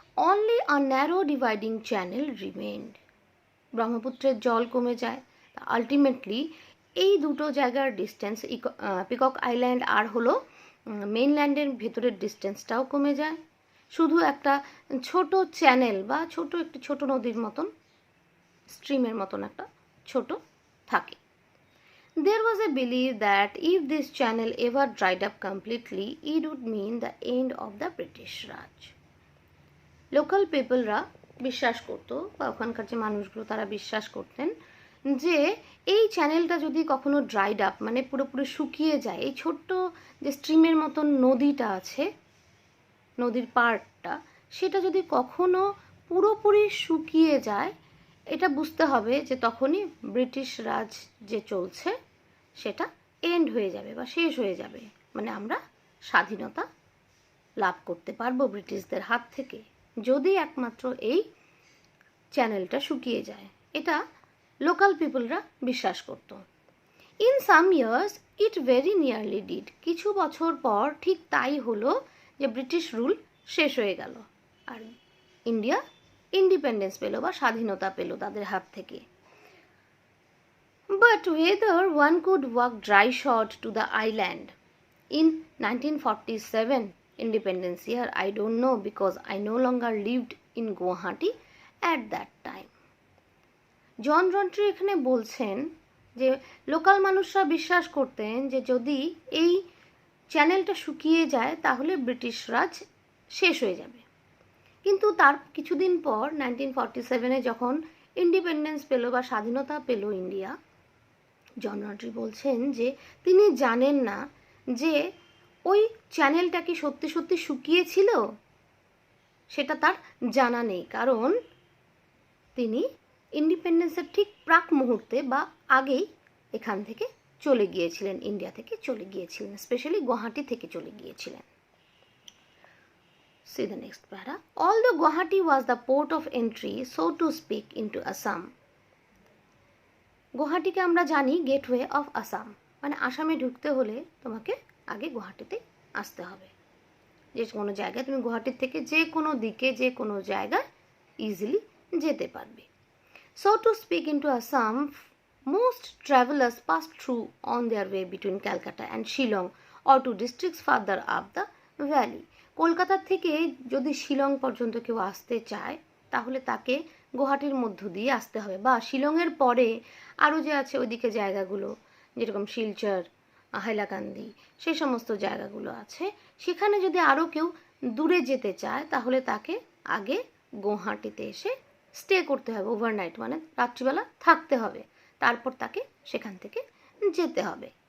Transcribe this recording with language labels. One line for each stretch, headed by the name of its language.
English: only a narrow dividing channel remained,
Bangla: ব্রহ্মপুত্রের জল কমে যায়, আলটিমেটলি এই দুটো জায়গার ডিস্টেন্স, পিকক আইল্যান্ড আর হলো মেইনল্যান্ডের ভেতরের ডিস্টেন্সটাও কমে যায়, শুধু একটা ছোট চ্যানেল বা একটি ছোট নদীর মতন, স্ট্রিমের মতন একটা ছোট থাকে।
English: There was a belief that if this channel ever dried up completely, it would mean the end of the British Raj.
Bangla: Local পিপলরা বিশ্বাস করতো, বা ওখানকার যে মানুষগুলো তারা বিশ্বাস করতেন যে এই চ্যানেলটা যদি কখনো ড্রাইড আপ, মানে পুরোপুরি শুকিয়ে যায়, এই ছোট্ট যে স্ট্রিমের মতন নদীটা আছে, নদীর পাড়টা, সেটা যদি কখনো পুরোপুরি শুকিয়ে যায়, এটা বুঝতে হবে যে তখনই ব্রিটিশ রাজ যে চলছে সেটা এন্ড হয়ে যাবে বা শেষ হয়ে যাবে, মানে আমরা স্বাধীনতা লাভ করতে পারবো ব্রিটিশদের হাত থেকে, যদি একমাত্র এই চ্যানেলটা শুকিয়ে যায়। এটা লোকাল পিপলরা বিশ্বাস করত।
English: in some years it very nearly did,
Bangla: কিছু বছর পর ঠিক তাই হলো, যে ব্রিটিশ রুল শেষ হয়ে গেল আর ইন্ডিয়া ইন্ডিপেন্ডেন্স পেল বা স্বাধীনতা পেল তাদের হাত থেকে।
English: But whether one could walk dry shod to the island in 1947 independence year, I don't know, because I no longer lived in Guwahati at that time.
Bangla: জন রন্ট্রি এখানে বলছেন যে লোকাল মানুষরা বিশ্বাস করতেন যে যদি এই চ্যানেলটা শুকিয়ে যায় তাহলে ব্রিটিশ রাজ শেষ হয়ে যাবে, কিন্তু তার কিছুদিন পর 1947-এ যখন ইন্ডিপেন্ডেন্স পেল বা স্বাধীনতা পেল ইন্ডিয়া, জন রন্ট্রি বলছেন যে তিনি জানেন না যে ওই চ্যানেলটা কি সত্যি সত্যি শুকিয়েছিল, সেটা তার জানা নেই, কারণ তিনি ইন্ডিপেন্ডেন্সের ঠিক প্রাক মুহূর্তে বা আগেই এখান থেকে চলে গিয়েছিলেন, ইন্ডিয়া থেকে চলে গিয়েছিলেন, স্পেশালি গুয়াহাটি থেকে চলে গিয়েছিলেন।
English: See the next para. Although Guwahati was the port of entry, so to speak, into Assam.
Bangla: গুয়াহাটিকে আমরা জানি গেটওয়ে অফ আসাম, মানে আসামে ঢুকতে হলে তোমাকে আগে গুয়াহাটিতে আসতে হবে। যে কোনো জায়গায় তুমি গুয়াহাটির থেকে যে কোনো দিকে যে কোনো জায়গায় ইজিলি যেতে পারবে।
English: So to speak, into Assam, most travelers passed through on their way between Calcutta and Shillong or to districts further up the valley.
Bangla: Kolkata থেকে যদি শিলং পর্যন্ত কেউ আসতে চায় তাহলে তাকে গুয়াহাটির মধ্য দিয়ে আসতে হবে, বা শিলংয়ের পরে আরও যে আছে ওইদিকে জায়গাগুলো, যেরকম শিলচর, হাইলাকান্দি, সেই সমস্ত জায়গাগুলো আছে, সেখানে যদি আরও কেউ দূরে যেতে চায় তাহলে তাকে আগে গুয়াহাটিতে এসে স্টে করতে হবে, ওভারনাইট, মানে রাত্রিবেলা থাকতে হবে, তারপর তাকে সেখান থেকে যেতে হবে।